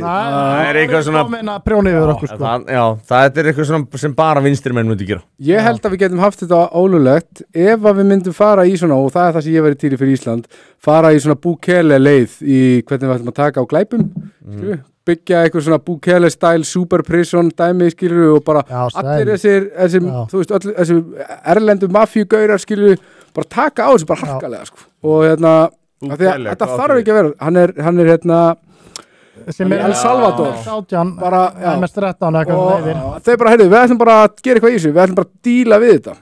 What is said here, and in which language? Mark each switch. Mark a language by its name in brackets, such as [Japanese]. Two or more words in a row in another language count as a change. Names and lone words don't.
[Icelandic] Það er eitthvað svona prjónið yfir okkur sko. Já, það er eitthvað svona sem bara vinstrimenn myndi gera. Ég held að við getum haft þetta ólulegt ef að við myndum fara í svona, og það er það sem ég verið til í fyrir Ísland, fara í svona Bukele leið í hvernig við ætlum að taka á glæpum, byggja eitthvað svona Bukele [English] style super prison [Icelandic] dæmi, skilur, og bara allir þessir þú veist, þessir erlendu mafíugaurar, skilur, bara taka á þessu bara harkalega, sko, og hérna þetta þarf ekki að vera, hann er hérna sem er El Salvador bara, þau bara, heyrðu, við ætlum bara að gera eitthvað í þessu, við ætlum bara að díla við þetta.